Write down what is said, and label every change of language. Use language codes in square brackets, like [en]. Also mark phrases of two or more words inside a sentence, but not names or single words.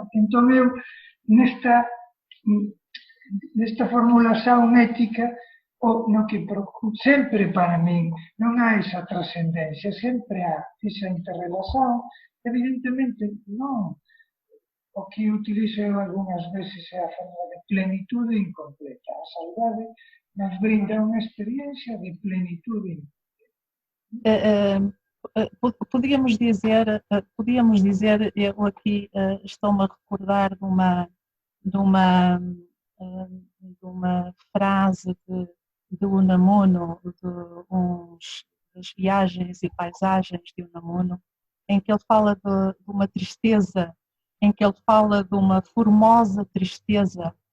[gl] Entón eu, nesta formulación ética, no que sempre para min non há esa trascendencia, sempre há esa interrelación, evidentemente non. O que utilizo eu algunhas veces é a forma de plenitude incompleta. A saudade nos brinda unha experiencia de plenitude incompleta. [pt] Podíamos dizer, eu aqui estou-me a recordar de uma frase de Unamuno, das viagens e paisagens de Unamuno, em que ele fala de uma tristeza, em que ele fala de uma formosa tristeza